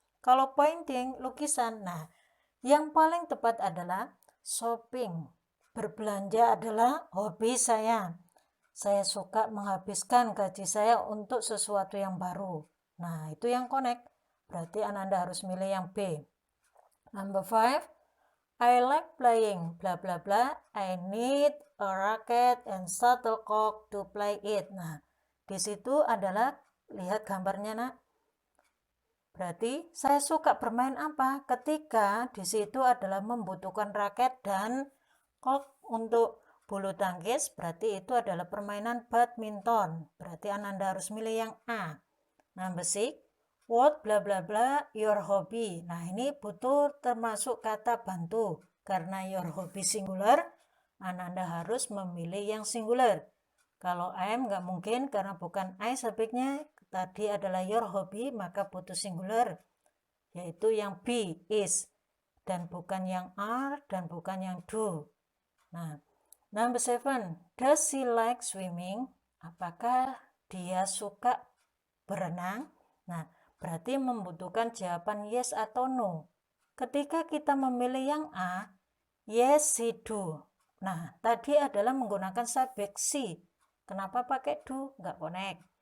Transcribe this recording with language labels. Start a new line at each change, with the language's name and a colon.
Indonesian: Kalau painting, lukisan, nah yang paling tepat adalah shopping. Berbelanja adalah hobi saya. Saya suka menghabiskan gaji saya untuk sesuatu yang baru. Nah, itu yang connect. Berarti Ananda harus milih yang B.
English: Number 5, I like playing bla bla bla. I need a racket and shuttlecock to play it.
Indonesian: Nah, di situ adalah lihat gambarnya, Nak. Berarti saya suka bermain apa? Ketika di situ adalah membutuhkan raket dan kok untuk bulu tangkis, berarti itu adalah permainan badminton. Berarti Ananda harus milih yang A.
English: Number 6, what bla bla bla your hobby.
Indonesian: Nah, ini butuh termasuk kata bantu. Karena
English: your hobby
Indonesian: singular, Ananda harus memilih yang singular. Kalau am nggak mungkin karena bukan I subjeknya, tadi adalah your hobby, maka butuh singular, yaitu yang B, is, dan bukan yang are dan bukan yang do.
English: Nah, number 7, does she like swimming?
Indonesian: Apakah dia suka berenang? Nah, berarti membutuhkan jawaban yes atau no. Ketika kita memilih yang A,
English: yes she do.
Indonesian: Nah, tadi adalah menggunakan subjek she. Kenapa pakai do? Nggak connect.